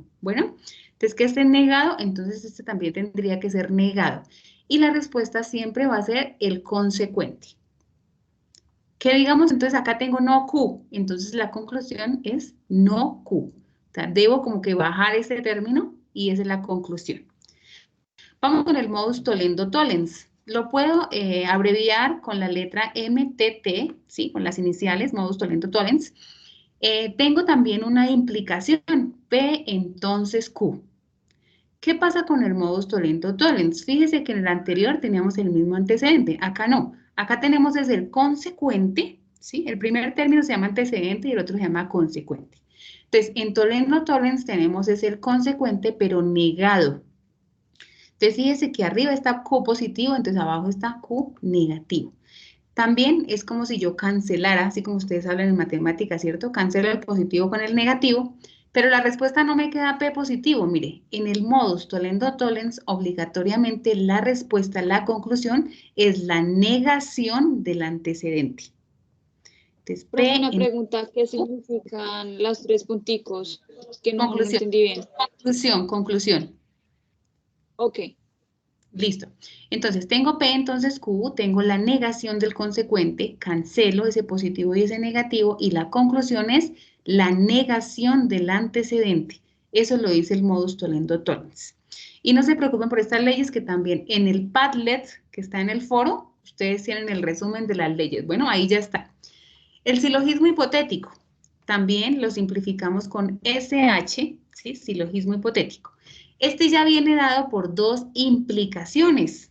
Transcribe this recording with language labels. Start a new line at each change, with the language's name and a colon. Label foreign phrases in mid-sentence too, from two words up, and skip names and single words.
Spanish: Bueno, entonces que esté negado, entonces este también tendría que ser negado. Y la respuesta siempre va a ser el consecuente. Que digamos, entonces acá tengo no Q, entonces la conclusión es no Q. O sea, debo como que bajar ese término y esa es la conclusión. Vamos con el
Latin: modus tollendo tollens.
Spanish: Lo puedo abreviar con la letra MTT, ¿sí? Con las iniciales,
Latin: modus tollendo tollens.
Spanish: Tengo también una implicación, P entonces Q. ¿Qué pasa con el
Latin: modus tollendo tollens?
Spanish: Fíjese que en el anterior teníamos el mismo antecedente, acá no. Acá tenemos desde el consecuente, ¿sí? El primer término se llama antecedente y el otro se llama consecuente. Entonces, en
Latin: tollendo tollens
Spanish: tenemos es el consecuente, pero negado. Entonces, fíjese que arriba está Q positivo, entonces abajo está Q negativo. También es como si yo cancelara, así como ustedes hablan en matemáticas, ¿cierto? Cancelo el positivo con el negativo, pero la respuesta no me queda P positivo. Mire, en el
Latin: modus tollendo tollens,
Spanish: obligatoriamente la respuesta, la conclusión, es la negación del antecedente. Entonces, P una pregunta, ¿qué significan los tres punticos? Que no entendí bien. Conclusión. Ok. Listo. Entonces, tengo P, entonces Q, tengo la negación del consecuente, cancelo ese positivo y ese negativo, y la conclusión es la negación del antecedente. Eso lo dice el
Latin: modus tollendo tollens.
Spanish: Y no se preocupen por estas leyes, que también en el Padlet, que está en el foro, ustedes tienen el resumen de las leyes. Bueno, ahí ya está. El silogismo hipotético, también lo simplificamos con SH, ¿sí? Silogismo hipotético. Este ya viene dado por dos implicaciones.